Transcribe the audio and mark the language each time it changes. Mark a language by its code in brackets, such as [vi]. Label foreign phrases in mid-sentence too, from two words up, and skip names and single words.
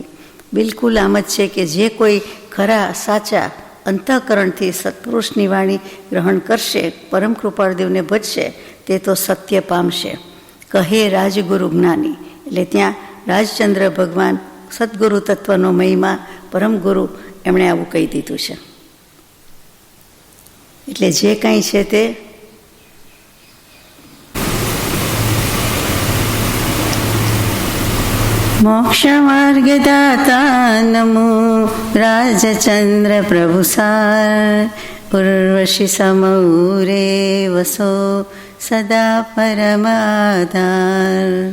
[gu] બિલકુલ આમ જ છે કે જે કોઈ ખરા સાચા અંતઃકરણથી સત્પુરુષની વાણી ગ્રહણ કરશે, પરમ કૃપાળુદેવને ભજશે તે તો સત્ય પામશે, કહે રાજગુરુ જ્ઞાની। એટલે ત્યાં રાજચંદ્ર ભગવાન સદગુરુ તત્વનો મહિમા પરમ ગુરુ એમણે આવું કહી દીધું છે। એટલે જે કાંઈ છે તે [hi] मोक्षमार्गदाता नमो राजचंद्र प्रभुसार उर्वशी समौरे वसो सदा परमाधार